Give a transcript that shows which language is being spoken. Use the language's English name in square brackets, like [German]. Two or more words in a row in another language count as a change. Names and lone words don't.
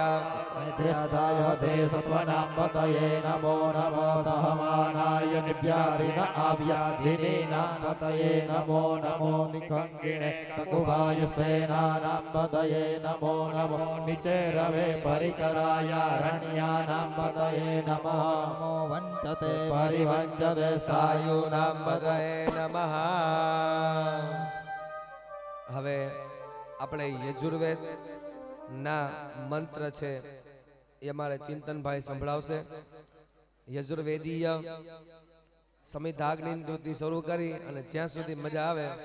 [Sanskrit] नित्यादाय ते सत्वनां पतये नमो नमो सहमानाय निव्यारिण आव्याधिनीनां पतये नमो नमो निखङ्गिणे ककुभायुसेनानां पतये नमो नमो निचेरवे परिचराय रण्यानां पतये नमः नमो वञ्चते परिवञ्चते स्थायूनां पतये नमः [Gujarati] હવે આપણે યજુર્વેદ ના મંત્ર છે એ અમારે ચિંતનભાઈ સંભળાવશે યજુર્વેદીય સમિધાગ્નિ શરૂ કરી અને જ્યાં સુધી મજા આવે